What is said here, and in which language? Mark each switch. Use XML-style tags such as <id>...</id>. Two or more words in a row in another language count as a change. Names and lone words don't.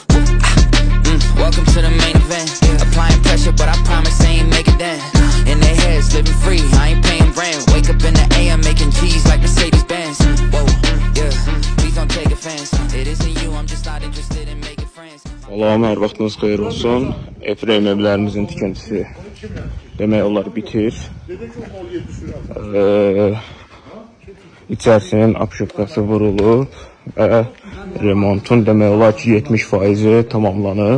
<en>Welcome to the main event. Applying pressure, but I promise I ain't make it then. In their heads, living free, I ain't paying rent. Wake up in the AM, making G's like Mercedes-Benz. Whoa, yeah, please don't take offense. It isn't you, I'm just not interested in making friends.</en> <az>Salam, hər vaxtınız xeyir olsun. Efrem evlərimizin tikintisi demək olar bitir. İçərisinin apşıqası vurulub və remontun demək olar ki 70% tamamlanıb.</az>